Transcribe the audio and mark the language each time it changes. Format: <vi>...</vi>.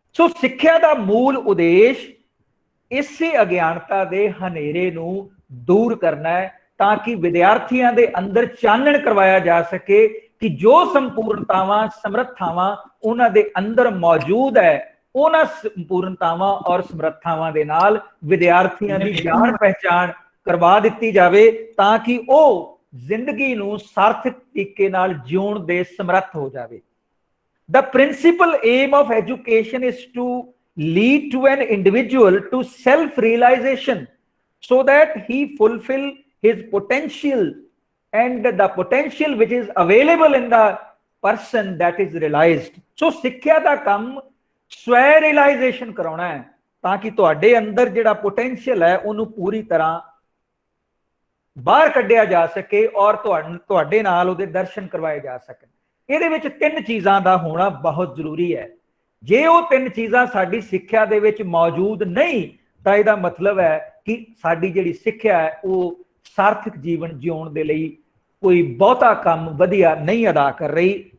<pa>ਸੋ ਸਿੱਖਿਆ ਦਾ ਮੂਲ ਉਦੇਸ਼ ਇਸੇ ਅਗਿਆਨਤਾ ਦੇ ਹਨੇਰੇ ਨੂੰ ਦੂਰ ਕਰਨਾ ਹੈ ਤਾਂ ਕਿ ਵਿਦਿਆਰਥੀਆਂ ਦੇ ਅੰਦਰ ਚਾਨਣ ਕਰਵਾਇਆ ਜਾ ਸਕੇ ਕਿ ਜੋ ਸੰਪੂਰਨਤਾਵਾਂ ਸਮਰੱਥਾਵਾਂ ਉਹਨਾਂ ਦੇ ਅੰਦਰ ਮੌਜੂਦ ਹੈ, ਉਹਨਾਂ ਸੰਪੂਰਨਤਾਵਾਂ ਔਰ ਸਮਰੱਥਾਵਾਂ ਦੇ ਨਾਲ ਵਿਦਿਆਰਥੀਆਂ ਦੀ ਜਾਣ ਪਹਿਚਾਣ ਕਰਵਾ ਦਿੱਤੀ ਜਾਵੇ ਤਾਂ ਕਿ ਉਹ ਜ਼ਿੰਦਗੀ ਨੂੰ ਸਾਰਥਕ ਤਰੀਕੇ ਨਾਲ ਜਿਉਣ ਦੇ ਸਮਰੱਥ ਹੋ ਜਾਵੇ।</pa> <en>The principal aim of education is to lead to an individual to self-realization so that he fulfill his potential and the potential which is available in the person that is realized.</en> <pa>So ਸਿੱਖਿਆ ਦਾ ਕੰਮ ਸਵੈ realisation ਕਰਾਉਣਾ ਹੈ ਤਾਂ ਕਿ ਤੁਹਾਡੇ ਅੰਦਰ ਜਿਹੜਾ ਪੋਟੈਂਸ਼ੀਅਲ ਹੈ ਉਹਨੂੰ ਪੂਰੀ ਤਰ੍ਹਾਂ ਬਾਹਰ ਕੱਢਿਆ ਜਾ ਸਕੇ ਔਰ ਤੁਹਾਡੇ ਨਾਲ ਉਹਦੇ ਦਰਸ਼ਨ ਕਰਵਾਏ ਜਾ ਸਕਣ। ਇਹਦੇ ਵਿੱਚ ਤਿੰਨ ਚੀਜ਼ਾਂ ਦਾ ਹੋਣਾ ਬਹੁਤ ਜ਼ਰੂਰੀ ਹੈ। ਜੇ ਉਹ ਤਿੰਨ ਚੀਜ਼ਾਂ ਸਾਡੀ ਸਿੱਖਿਆ ਦੇ ਵਿੱਚ ਮੌਜੂਦ ਨਹੀਂ ਤਾਂ ਇਹਦਾ ਮਤਲਬ ਹੈ ਕਿ ਸਾਡੀ ਜਿਹੜੀ ਸਿੱਖਿਆ ਹੈ ਉਹ ਸਾਰਥਕ ਜੀਵਨ ਜਿਉਣ ਦੇ ਲਈ ਕੋਈ ਬਹੁਤਾ ਕੰਮ ਵਧੀਆ ਨਹੀਂ ਅਦਾ ਕਰ ਰਹੀ।</pa>